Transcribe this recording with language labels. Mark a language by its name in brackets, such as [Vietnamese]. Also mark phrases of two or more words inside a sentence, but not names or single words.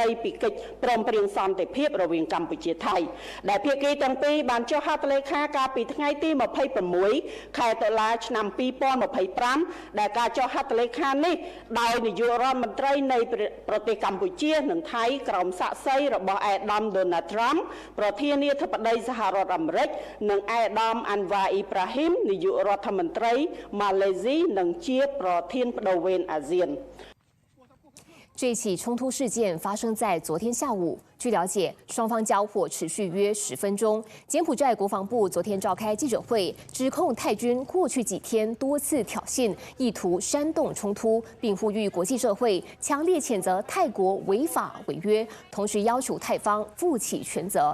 [Khmer] ពីកិច្ចព្រមព្រៀងសន្តិភាពរវាងកម្ពុជាថៃដែលភាគីទាំងពីរបានចុះហត្ថលេខាកាលពីថ្ងៃទី26 ខែតុលាឆ្នាំ2025ដែលការចុះហត្ថលេខានេះដោយនាយករដ្ឋមន្ត្រីនៃប្រទេសកម្ពុជានិងថៃក្រោមសាក្សីរបស់ឯកឧត្តម Donald Trump ប្រធានាធិបតីសហរដ្ឋអាមេរិកនិងឯកឧត្តម Anwar Ibrahim នាយករដ្ឋមន្ត្រីម៉ាឡេស៊ីនិងជាប្រធាន [Chinese] 这起冲突事件发生在昨天下午。据了解，双方交火持续约10分钟。柬埔寨国防部昨天召开记者会，指控泰军过去几天多次挑衅，意图煽动冲突，并呼吁国际社会强烈谴责泰国违法违约，同时要求泰方负起全责。